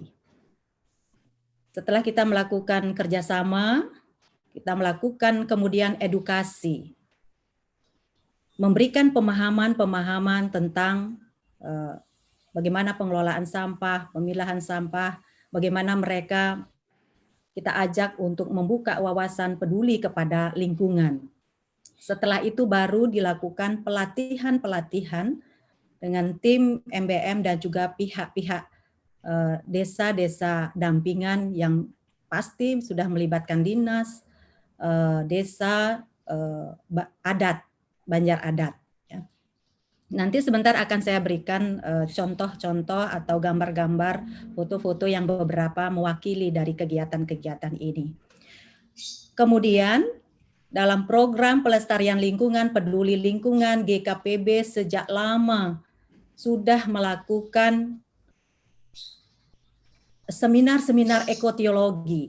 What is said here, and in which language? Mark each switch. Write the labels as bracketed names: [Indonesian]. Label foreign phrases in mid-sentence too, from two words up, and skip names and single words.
[Indonesian] Setelah kita melakukan kerjasama, kita melakukan kemudian edukasi, memberikan pemahaman tentang bagaimana pengelolaan sampah, pemilahan sampah, bagaimana mereka kita ajak untuk membuka wawasan peduli kepada lingkungan. Setelah itu baru dilakukan pelatihan dengan tim MBM dan juga pihak-pihak desa-desa dampingan yang pasti sudah melibatkan dinas, desa, adat, Banjar Adat. Ya. Nanti sebentar akan saya berikan contoh-contoh atau gambar-gambar, foto-foto yang beberapa mewakili dari kegiatan-kegiatan ini. Kemudian, dalam program pelestarian lingkungan, peduli lingkungan, GKPB sejak lama sudah melakukan seminar-seminar ekoteologi